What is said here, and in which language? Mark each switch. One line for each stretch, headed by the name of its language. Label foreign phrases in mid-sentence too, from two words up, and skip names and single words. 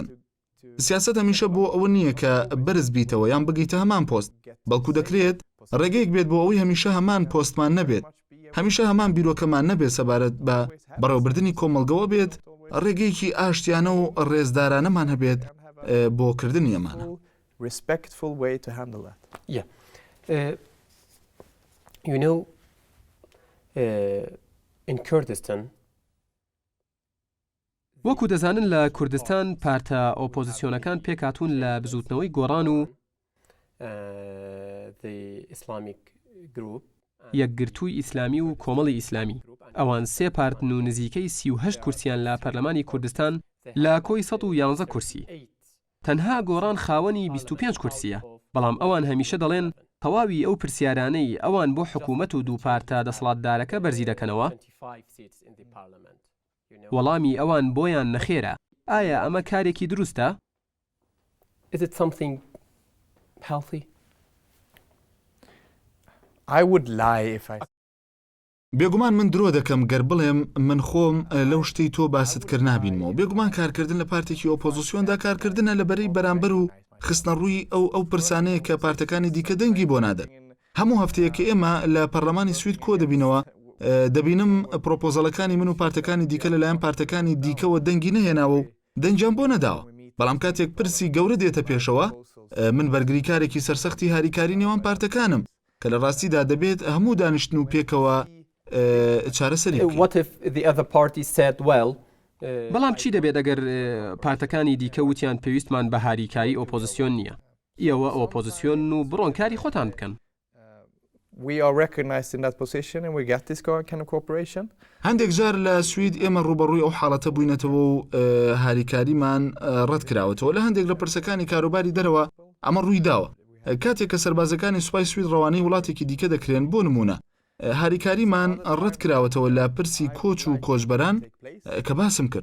Central Kurdish: سیاسەت هەمیشە بۆ ئەوە نییە کە بەرز بیتەوە یان بگەیتە هەمان پۆست، بەڵکو دەکرێت ڕێگەیەک بێت بۆ ئەوەی هەمیشە هەمان پۆستمان نەبێت، هەمیشە هەمان بیرۆکەمان نەبێت سەبارەت بە بەڕێوەبردننی کۆمەڵگەوە بێت، ڕێگەیەکی ئاشتیانە و ڕێزدارانەمان هەبێت بۆ کردنی ئەمانە.
English: You know, in Kurdistan,
Central Kurdish: وەکو دەزانن لە کوردستان پارتە ئۆپۆزیسیۆنەکان پێکاتون لە بزوتنەوەی گۆڕان و یەکگرتووی ئیسلامی و کۆمەڵی ئیسلامی. ئەوان سێ پارتن و نزیکەی 38 کورسیان لە پەرلەمانی کوردستان لە کۆی 111 کورسی. تەنها گۆڕان خاوەنی 25 کورسیە، بەڵام ئەوان هەمیشە دەڵێن تەواوی ئەو پرسیارانەی ئەوان بۆ حکوومەت و دوو پارتە دەسەڵاتدارەکە بەرزی دەکەنەوە. وەڵامی ئەوان بۆیان نەخێرە. ئایا ئەمە کارێکی دروستە؟
English: is it something healthy? I would lie if I
Central Kurdish: بێگومان من درۆ دەکەم گەر بڵێم من خۆم لەو شتەی تۆ باست کرد نابینمەوە. بێگومان کارکردن لە پارتێکی ئۆپۆزیسیۆندا کارکردنە لەبەرەی بەرامبەر و خستنە ڕووی ئەو پرسانەیە کە پارتەکانی دیکە دەنگی بۆ نادەن. هەموو هەفتەیەکە ئێمە لە پەرلەمانی سوید کۆ دەبینەوە، دەبینم پرۆپۆزەڵەکانی من و پارتەکانی دیکە لەلایەن پارتەکانی دیکەوە دەنگی نەهێناوە و دەنجیان بۆ نەداوە. بەڵام کاتێک پرسی گەورە دێتە پێشەوە، من بەرگریکارێکی سەرسەختی هاریکاری نێوان پارتەکانم کە لە ڕاستیدا دەبێت هەموو دانیشتن و پێکەوە چارەسەری بکەین.
English: What if the other party said, well,
Central Kurdish: بەڵام چی دەبێت ئەگەر پارتەکانی دیکە وتیان پێویستمان بە هاریکاری ئۆپۆزیسیۆن نییە؟ ئێوە ئۆپۆزیسیۆن و بڕۆن کاری خۆتان بکەن.
English: we are recognized in that position and we get this kind of cooperation.
Central Kurdish: هەندێک جار لە سوید ئێمە ڕوبەڕووی ئەو حاڵەتە بووینەتەوە و هاریکاریمان ڕەت کراوەتەوە. لە هەندێک لە پرسەکانی کاروباری دەرەوە ئەمە ڕووی داوە. کاتێک کە سەربازەکانی سوپای سوید ڕەوانەی وڵاتێکی دیکە دەکرێن بۆ نمونە هاریکاریمان ڕەت کراوەتەوە لە پرسی کۆچ و کۆچبەران کە باسم کرد.